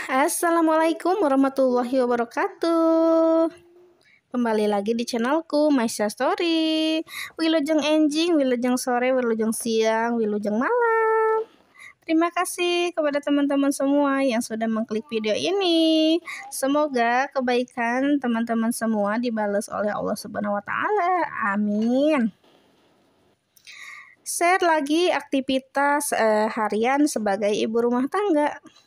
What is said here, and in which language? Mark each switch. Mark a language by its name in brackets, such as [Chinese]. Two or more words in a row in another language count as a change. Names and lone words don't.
[Arabic] السلام عليكم ورحمة الله وبركاته. [Indonesian] Kembali lagi di channelku Maisha Story. [Sundanese] Wilujeng enjing, wilujeng sore, wilujeng siang, wilujeng malam. [Indonesian] Terima kasih kepada teman-teman semua yang sudah mengklik video ini. Semoga kebaikan teman-teman semua dibalas oleh Allah [Arabic] سبحانه وتعالى. [Indonesian] Amin. Share lagi aktivitas harian sebagai ibu rumah tangga.